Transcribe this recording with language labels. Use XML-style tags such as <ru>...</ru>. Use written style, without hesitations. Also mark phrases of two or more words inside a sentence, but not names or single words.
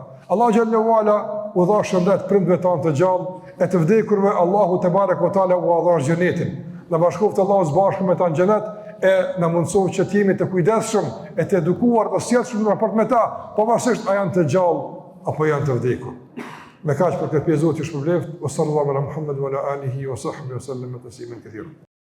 <sq>Allahu xhallahu ala u dha shëndet prindve tanë të gjallë, e të vdekurve</sq> <ar>الله تبارك وتعالى</ar> <sq>u dha xhenetin. Na bashkoft Allahu së bashku me ta në xhenet e na mundësoj që të jemi të kujdesshëm e të edukuar të sjellshëm në raport me ta, pavarësisht a janë të gjallë apo janë të vdekur. Me kaq për këtë pjesë Zoti ju shpëlbeft.</sq> <ar>صلى الله على محمد وعلى آله وصحبه وسلم تسليما كثيرا.</ar>